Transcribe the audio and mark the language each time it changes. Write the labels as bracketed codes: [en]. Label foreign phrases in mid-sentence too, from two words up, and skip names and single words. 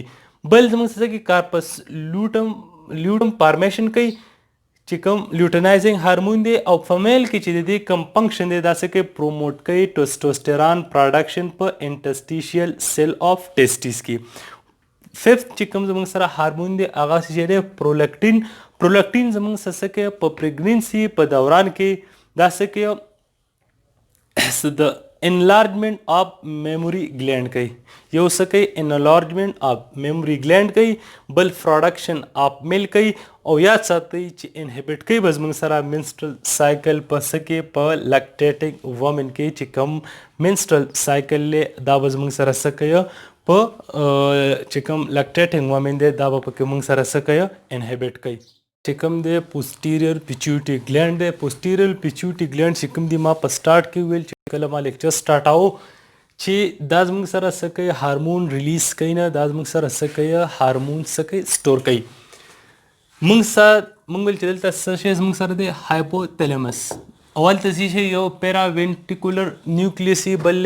[ps] بل زموږ سره کې [en] corpus luteum formation [ps] کوي چې کوم [en] luteinizing hormone [ps] دی او فمیل کې چې د دې کوم فنکشن دی دا څه کوي پروموټ کوي [en] testosterone production [ps] په [en] interstitial cell of testis [ps] کې. ففت چې کوم زموږ سره هارمون دی هغه چې دی پرولیکټین. پرولیکټین زموږ سره څه کوي په پریګنینسي په دوران کې دا څه کوي د [en] enlargement of memory gland [ps] کوي یو څه کوي [en] enlargement of memory gland [ps] کوي بل production [en] of milk [ps] کوي او یاد ساتئ چې inhibit کوي به زموږ سره [en] menstrual cycle [ps] په څه کې په [en] lactating women [ps] کې چې کوم [en] menstrual cycle [ps] دا به زموږ سره څه کوي په چې کوم [en] lactating women [ps] دی دا به پکې موږ سره څه کوي inhibit کوي چې کوم دی [en] posterior pituitary gland [ps] دی [en] posterior pituitary gland [ps] چې کوم دی ما په سٹارټ کې ویل چې کله ما لیکچر سٹارټاو چې دا زموږ سره څه کوي [en] hormone release [ps] کوي نه دا زموږ سره څه کوي هارمون څه کوي سٹور کوي موږ ویل چې دلته څه شی زموږ سره دی هایپوتلامس اول ته څه شی یو [en] paraventricular nucleus [ps] بل